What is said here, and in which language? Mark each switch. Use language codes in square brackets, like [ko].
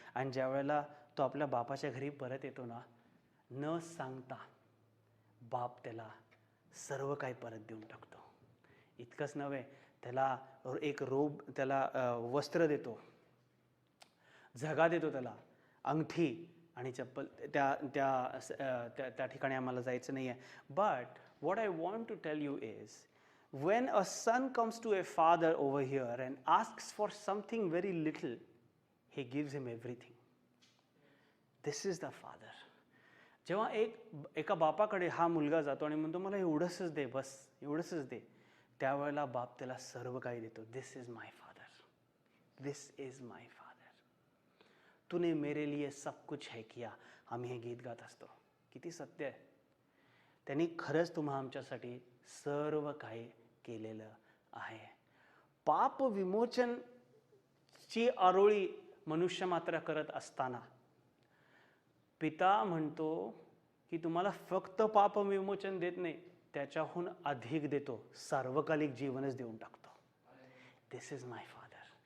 [mr] आणि ज्या वेळेला तो आपल्या बापाच्या घरी परत येतो ना, न सांगता बाप त्याला सर्व काही परत देऊन टाकतो. इतकंच नव्हे, त्याला एक रोब, त्याला वस्त्र देतो, झगा देतो, त्याला अंगठी आणि चप्पल. त्या ठिकाणी आम्हाला जायचं नाही आहे. [en] But what I want to tell you is, when a son comes to a father over here and asks for something very little, he gives him everything. This is the father. [mr] जेव्हा एका बापाकडे हा मुलगा जातो आणि म्हणतो मला एवढंच दे, बस एवढंच दे, त्यावेळेला बाप त्याला सर्व काही देतो. [en] this is my father, this is my father, [hi] तूने मेरे लिए सब कुछ है किया. [mr] आम्ही हे गीत गात असतो. किती सत्य आहे. त्यांनी खरंच तुम्हा आमच्यासाठी सर्व काही केलेलं आहे. पाप विमोचनची आरोळी मनुष्य मात्र करत असताना पिता म्हणतो की तुम्हाला फक्त पाप विमोचन देत नाही, त्याच्याहून अधिक देतो, सार्वकालिक जीवनच देऊन टाकतो. [en] This is my father.